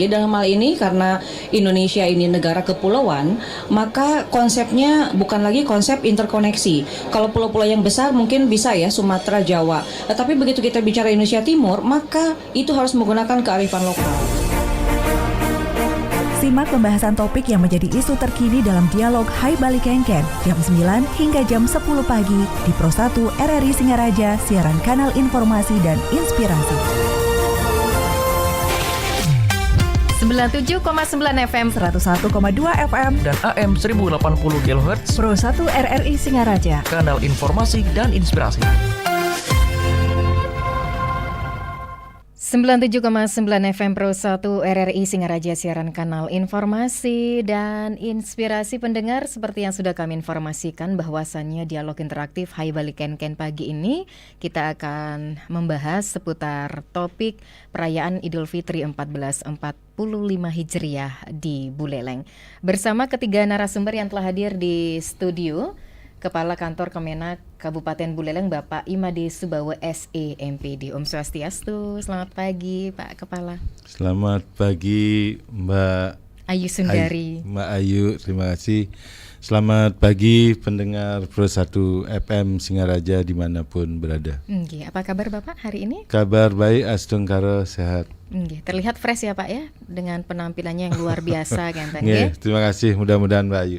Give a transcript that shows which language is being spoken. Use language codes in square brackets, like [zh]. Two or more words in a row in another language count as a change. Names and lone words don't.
[id] Jadi dalam hal ini karena Indonesia ini negara kepulauan, maka konsepnya bukan lagi konsep interkoneksi. Kalau pulau-pulau yang besar mungkin bisa ya Sumatera, Jawa. Tapi begitu kita bicara Indonesia Timur, maka itu harus menggunakan kearifan lokal. Simak pembahasan topik yang menjadi isu terkini dalam dialog Hai Bali Kengken jam 9 hingga jam 10 pagi di Pro 1 RRI Singaraja, siaran kanal informasi dan inspirasi. 97,9 FM, 101,2 FM, dan AM 1080 kHz Pro 1 RRI Singaraja, kanal informasi dan inspirasi. 97,9 FM Pro 1 RRI Singaraja, siaran kanal informasi dan inspirasi. Pendengar, seperti yang sudah kami informasikan bahwasannya dialog interaktif Hai Bali Kengken pagi ini kita akan membahas seputar topik perayaan Idul Fitri 1445 Hijriah di Buleleng. Bersama ketiga narasumber yang telah hadir di studio, Kepala Kantor Kemenak Kabupaten Buleleng Bapak Imade Subawa SE MPD. [ban] Om Swastiastu, [id] selamat pagi Pak Kepala. Selamat pagi Mbak Ayu Sundari. Mbak Ayu, terima kasih. Selamat pagi pendengar Pro 1 FM Singaraja dimanapun berada. Apa kabar Bapak hari ini? Kabar baik, astungkara sehat. Terlihat fresh ya Pak ya, dengan penampilannya yang luar biasa kan. Terima kasih, mudah-mudahan Mbak Ayu.